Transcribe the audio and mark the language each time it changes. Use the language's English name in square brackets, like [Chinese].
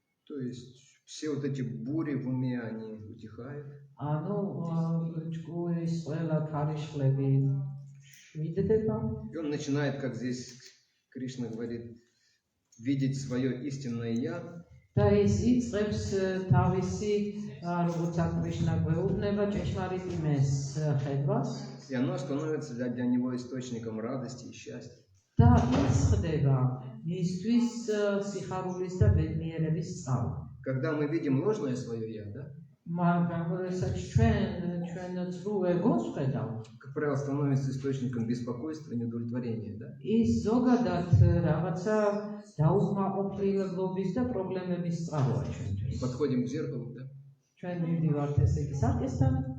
[Russian] То есть все вот эти бури в уме, они утихают. [Georgian] ანუ ჭკურის ყველა ქარიშხლები შვიდდება. [Russian] И он начинает, как здесь Кришна говорит, видеть свое истинное «я». [Georgian] და ის იწყებს თავისი, როგორც კრიშნა გვეუბნება, ჭეშმარიტ იმეს ხედვას. [Russian] И оно становится для него источником радости и счастья. [Georgian] და ის ხდება მისთვის სიხარულის და ბედნიერების წყარო. [Russian] Когда мы видим ложное свое «я», да? [Georgian] მაგრამ როდესაც ჩვენ ძრუ ეგოს ვხედავთ, [Russian] как правило, становится источником беспокойства и неудовлетворения, да? [Georgian] ის ზოგადად რაღაცა დაუკმაყოფილებლობის და პრობლემების წყაროა ჩვენთვის. [Russian] Подходим к зеркалу, да? [Georgian] ჩვენ მივდივართ ესე იგი საკესთან,